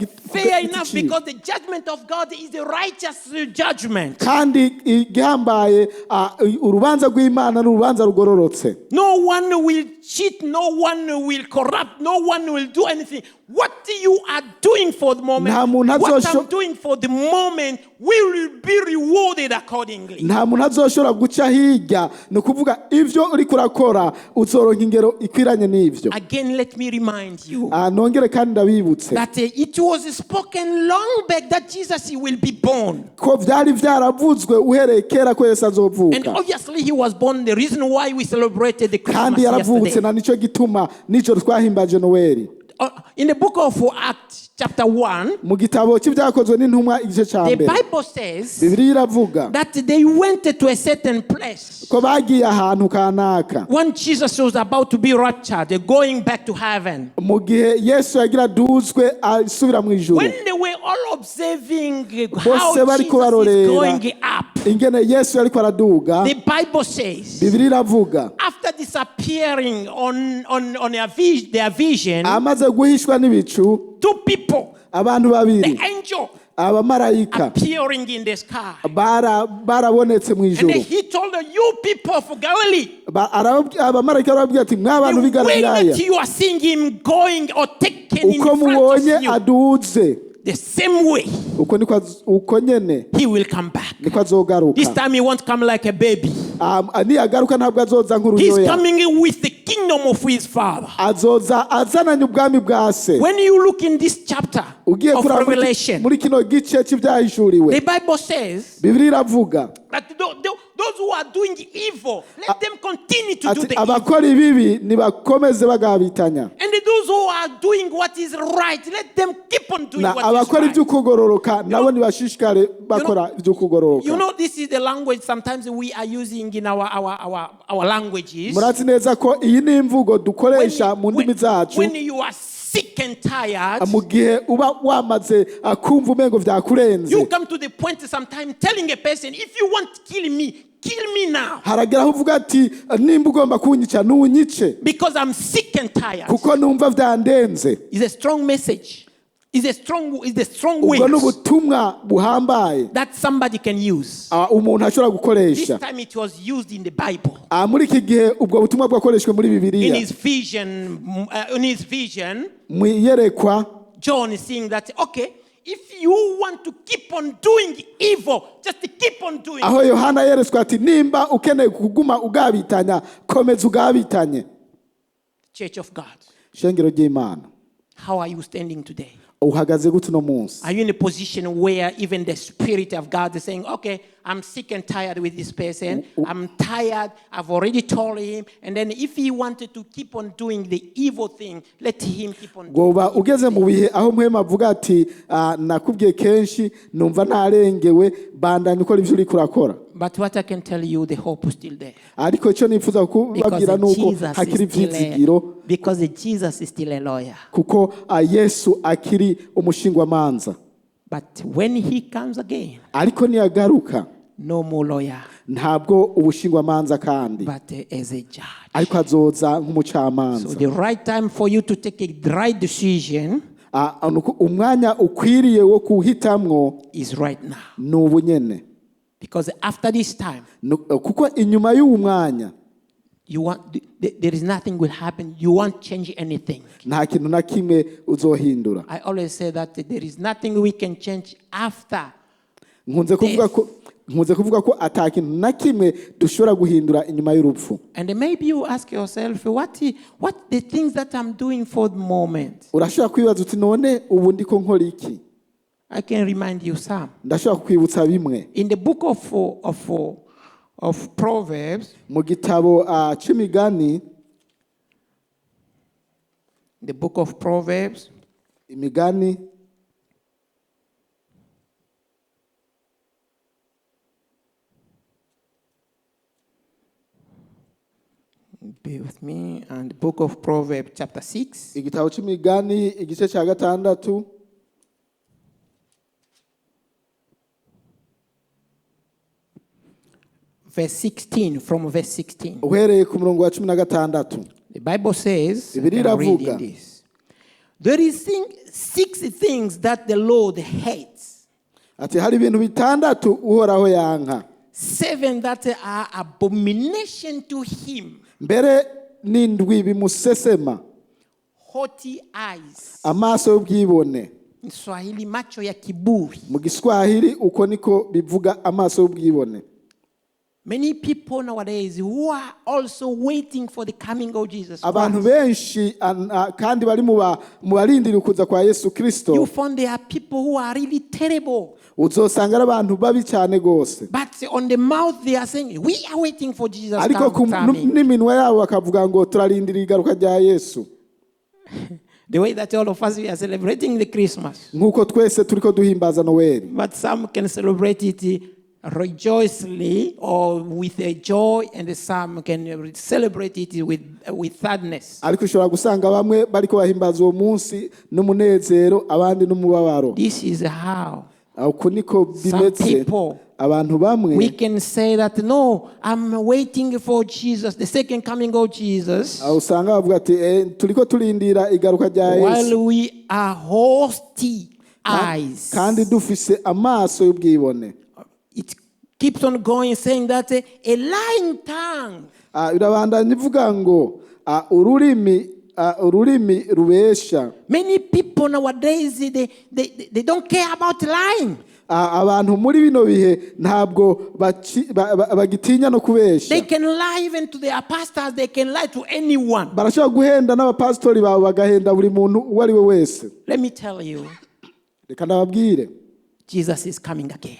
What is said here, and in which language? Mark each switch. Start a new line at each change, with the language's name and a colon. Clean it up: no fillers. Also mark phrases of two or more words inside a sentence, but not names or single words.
English: Fair enough,
Rundi: giti ciwe.
English: because the judgment of God is a righteous judgment.
Rundi: Kandi igihambaye urubanza rw'Imana n'urubanza rugororotse.
English: No one will cheat, no one will corrupt, no one will do anything. What you are doing for the moment,
Rundi: Nta muntu
English: what
Rundi: azosho-
English: I'm doing for the moment, will be rewarded accordingly.
Rundi: Nta muntu azoshobora guca hirya, ni ukuvuga ivyo uriko urakora uzoronka ingero ikwiranye n'ivyo.
English: Again, let me remind you
Rundi: Nongere kandi ndabibutse
English: that it was spoken long back that Jesus will be born.
Rundi: ko vyari vyaravuzwe uhereye kera ko Yesu
English: And
Rundi: azovuka,
English: obviously he was born, the reason why we celebrated the Christmas
Rundi: kandi yaravutse
English: yesterday.
Rundi: na nico gituma nijoro twahimbaje Noweli.
English: in the book of Acts, chapter 1,
Rundi: mu gitabo cy'ibyakozwe n'intumwa igice cya
English: the
Rundi: mbere
English: Bible says
Rundi: bibiliya iravuga
English: that they went to a certain place.
Rundi: ko bagiye ahantu kanaka
English: When Jesus was about to be raptured, they're going back to heaven.
Rundi: mu gihe yesu yagira duzwe asubira mu ijuru
English: When they were all observing how
Rundi: bose bariko
English: Jesus is
Rundi: barorera
English: going up,
Rundi: ingene yesu yariko araduga
English: the Bible says,
Rundi: bibiliya iravuga
English: after disappearing on their vision,
Rundi: amaze guhishwa n'ibicu
English: two people,
Rundi: abantu
English: the
Rundi: babiri
English: angel
Rundi: abamarayika
English: appearing in the sky.
Rundi: barabonetse mu
English: And
Rundi: ijuru
English: then he told them, you people of Galilee,
Rundi: abamarayika barababwira ati mw'abantu b'i
English: the way
Rundi: galilaya
English: that you are seeing him going or taken in
Rundi: uko
English: front
Rundi: mubonye
English: of you,
Rundi: aduze
English: the same way
Rundi: uko nyene
English: he will come back.
Rundi: niko azogaruka
English: This time he won't come like a baby.
Rundi: niyagaruka ntabwo azoza
English: He's
Rundi: nk'uruyoya
English: coming with the kingdom of his father.
Rundi: azoza azananye ubwami bwa se
English: When you look in this chapter
Rundi: ugiye
English: of
Rundi: kuraba
English: Revelation,
Rundi: muri kino gice cy'ibyahishuriwe
English: the Bible says
Rundi: bibiliya iravuga
English: that those who are doing evil, let them continue to do
Rundi: ati
English: the evil.
Rundi: abakora ibibi nibakomeze bagabitanya
English: And those who are doing what is right, let them keep on doing
Rundi: na
English: what is
Rundi: abakora
English: right.
Rundi: iby'ukugororoka nabo nibashishikare bakora iby'ukugororoka
English: You know, this is the language sometimes we are using in our languages.
Rundi: murazi neza ko iyi ni imvugo dukoresha mu ndimi zacu
English: When you are sick and tired,
Rundi: mu gihe uba wamaze kumva umengo vyakurenze
English: you come to the point sometimes telling a person, if you want to kill me now.
Rundi: haragera aho uvuga ati nimba ugomba kunyica nunyice
English: Because I'm sick and tired.
Rundi: kuko numva vyandenze
English: It's a strong message. It's a strong
Rundi: ubwo
English: way
Rundi: n'ubutumwa buhambaye
English: that somebody can use.
Rundi: umuntu ashobora
English: This
Rundi: gukoresha
English: time it was used in the Bible.
Rundi: muri iki gihe ubwo butumwa bwakoreshwe muri
English: In
Rundi: bibiliya
English: his vision,
Rundi: mu iyerekwa
English: John is saying that, okay, if you want to keep on doing evil, just keep on doing
Rundi: aho
English: it.
Rundi: yohana yeretswe ati nimba ukeneye kuguma ugabitanya komeza ugabitanye
English: Church of God,
Rundi: shengero ry'imana
English: how are you standing today?
Rundi: uhagaze gute uno munsi
English: Are you in a position where even the Spirit of God is saying, okay, I'm sick and tired with this person. I'm tired. I've already told him. And then if he wanted to keep on doing the evil thing, let him keep on doing
Rundi: goba ugeze mu bihe aho muhema avuga ati nakubwiye kenshi numva narengewe bandanye ukora ivyo uriko urakora
English: But what I can tell you, the hope is still there.
Rundi: ariko icyo nifuza kubabwira nuko hakiri ivyizigiro
English: Because Jesus is still a lawyer.
Rundi: kuko yesu akiri umushingwamanza
English: But when he comes again,
Rundi: ariko niyagaruka
English: no more lawyer,
Rundi: ntabwo ubushingwamanza kandi
English: but as a judge.
Rundi: ariko azoza
English: So
Rundi: nk'umucamanza
English: the right time for you to take a right decision
Rundi: umwanya ukwiriye wo kuhitamwo
English: is right now.
Rundi: ni ubu nyene
English: Because after this time,
Rundi: kuko inyuma y'uwo mwanya
English: there is nothing will happen. You won't change anything.
Rundi: nta kintu na kimwe uzohindura
English: I always say that there is nothing we can change after.
Rundi: nkunze kuvuga ko ata kintu na kimwe dushobora guhindura inyuma y'urupfu
English: And maybe you ask yourself, what the things that I'm doing for the moment?
Rundi: urashobora kwibaza uti none ubu ndiko nkora iki
English: I can remind you some.
Rundi: ndashobora kukwibutsa bimwe
English: In the book of Proverbs,
Rundi: mu gitabo c'imigani
English: the book of Proverbs,
Rundi: imigani
English: be with me, and the book of Proverbs chapter 6,
Rundi: igitabo c'imigani igice ca gatandatu
English: verse 16, from verse 16.
Rundi: uhereye ku murongo wa 16
English: The Bible says,
Rundi: Bibiliya
English: I'm reading
Rundi: iravuga.
English: this. There is 6 things that the Lord hates,
Rundi: ati hari ibintu bitandatu uhoraho yanka
English: 7 that are abomination to him.
Rundi: mbere n'indwi bimusesema
English: Haughty eyes.
Rundi: amaso y'ubwibone
English: In Swahili,
Swahili: macho ya kiburi.
Rundi: mu giswahili uko niko bivuga amaso y'ubwibone
English: Many people nowadays who are also waiting for the coming of Jesus
Rundi: abantu
English: Christ.
Rundi: benshi kandi bari mu barindira ukuza kwa Yesu Kristo
English: You find there are people who are really terrible.
Rundi: uzosanga ari abantu babi cyane gose
English: But on the mouth they are saying, we are waiting for Jesus
Rundi: ariko
English: coming.
Rundi: n'iminwa yabo bakavuga ngo turarindira igaruka rya Yesu
English: The way that all of us we are celebrating the Christmas.
Rundi: nk'uko twese turiko duhimbaza noweli,
English: But some can celebrate it rejoicingly or with a joy, and some can celebrate it with sadness.
Rundi: ariko ushobora gusanga bamwe bariko bahimbaza uwo munsi n'umunezero, abandi n'umubabaro.
English: This is how
Rundi: uko niko
English: some
Rundi: bimeze.
English: people,
Rundi: Abantu bamwe
English: we can say that, no, I'm waiting for Jesus, the second coming of Jesus,
Rundi: usanga bavuga ati turiko turindira igaruka rya Yesu,
English: while we are hosty eyes.
Rundi: kandi dufise amaso y'ubwibone.
English: It keeps on going, saying that a lying tongue
Rundi: Birabandanya ivuga ngo ururimi rubesha.
English: Many people nowadays, they don't care about lying. Abantu muri bino bihe ntabwo bagitinya no kubesha. They can lie even to their pastors. They can lie to anyone.
Rundi: Barashobora guhenda n'abapasitori bawe, bagahenda buri muntu uwo ari we wese.
English: Let me tell you,
Rundi: Reka ndababwire,
English: Jesus is coming again.